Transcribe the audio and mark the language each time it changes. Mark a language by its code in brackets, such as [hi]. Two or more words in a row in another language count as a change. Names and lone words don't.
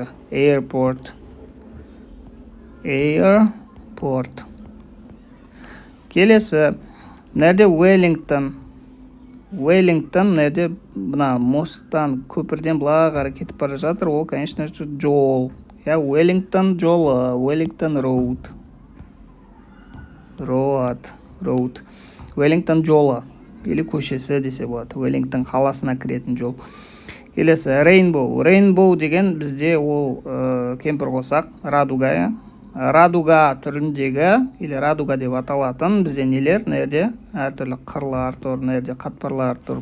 [kk] Airport. Келесі нәрде Wellington, нәрде мына мосттан, көпірден бұлағары кетіп бара жатыр. Ол, [ru] конечно же, [kk] жол. Wellington жолы, [en] Wellington road. [kk] Wellington жолы, или көшесі десе болады. Wellington қаласына кіретін жол. Келесі Rainbow деген бізде ол кемпір қосақ, радуга. Радуга түріндегі, или радуга деп аталатын бізде нелер, нәрде әртүрлі қырлар тұр, нәрде қатпарлар тұр.